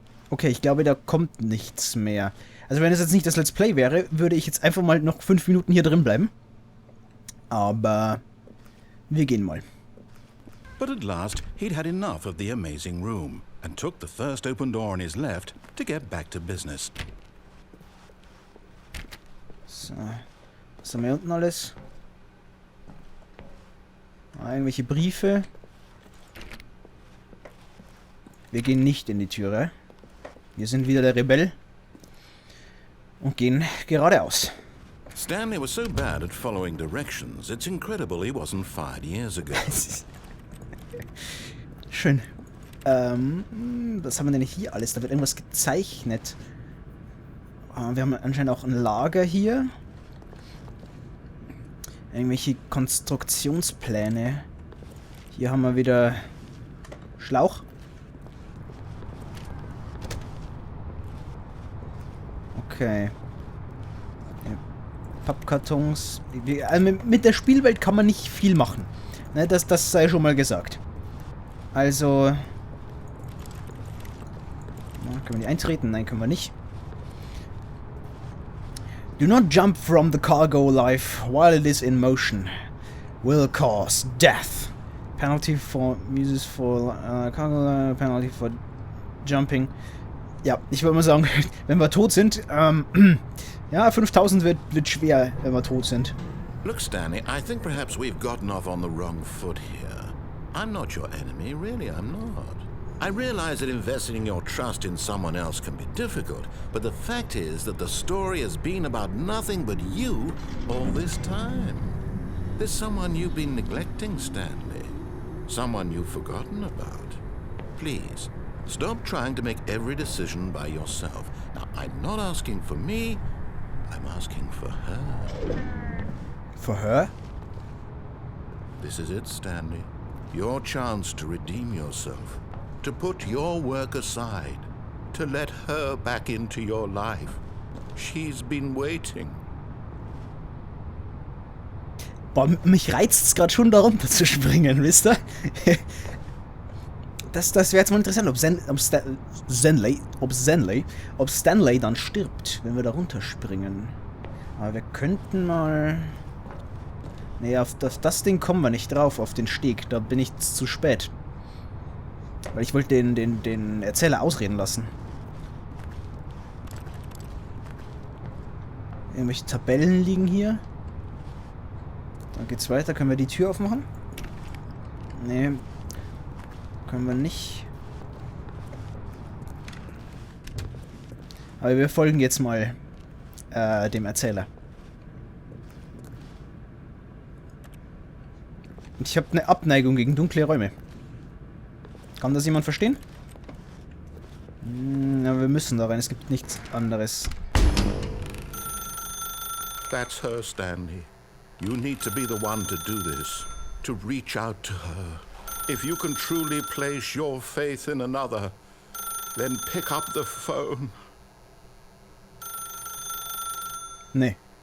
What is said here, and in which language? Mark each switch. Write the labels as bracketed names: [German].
[German] Okay, ich glaube, da kommt nichts mehr. Also wenn es jetzt nicht das Let's Play wäre, würde ich jetzt einfach mal noch 5 Minuten hier drin bleiben. Aber wir gehen mal. [English] But at last, he'd had enough of the amazing room and took the first open door on his left to get back to business. [German] So. Was haben wir unten alles? Irgendwelche Briefe. Wir gehen nicht in die Türe. Wir sind wieder der Rebell. Und gehen geradeaus. [English] Stanley was so bad at following directions, it's incredible he wasn't fired years ago. [German] Schön. Was haben wir denn hier alles? Da wird irgendwas gezeichnet. Wir haben anscheinend auch ein Lager hier. Irgendwelche Konstruktionspläne. Hier haben wir wieder Schlauch. Okay. Pappkartons. Mit der Spielwelt kann man nicht viel machen. Ne, das sei schon mal gesagt. Also... Können wir nicht eintreten? Nein, können wir nicht. [English] Do not jump from the cargo life while it is in motion. Will cause death. Penalty for uses for cargo, penalty for jumping. [German] Ja, ich würde mal sagen, wenn wir tot sind, ja, 5000 wird schwer, wenn wir tot sind. [English] Look, Stanley, I think perhaps we've gotten off on the wrong foot here. I'm not your enemy, really, I'm not. I realize that investing your trust in someone else can be difficult, but the fact is that the story has been about nothing but you all this time. There's someone you've been neglecting, Stanley. Someone you've forgotten about. Please, stop trying to make every decision by yourself. Now, I'm not asking for me, I'm asking for her. For her? This is it, Stanley. Your chance to redeem yourself. To put your work aside, to let her back into your life. She's been waiting. [German] Boah, mich reizt es gerade schon, da runter zu springen, wisst ihr? Das wäre jetzt mal interessant, ob Stanley dann stirbt, wenn wir da runterspringen. Aber wir könnten mal... Nee, auf das Ding kommen wir nicht drauf, auf den Steg. Da bin ich zu spät. Weil ich wollte den Erzähler ausreden lassen. Irgendwelche Tabellen liegen hier. Dann geht's weiter. Können wir die Tür aufmachen? Nee. Können wir nicht. Aber wir folgen jetzt mal dem Erzähler. Und ich habe eine Abneigung gegen dunkle Räume. Kann das jemand verstehen? Ja, wir müssen da rein, es gibt nichts anderes. [English] That's her, Stanley. You need to be the one to do this. To reach out to her. If you can truly place your faith in another, then pick up the phone. [German] Nee.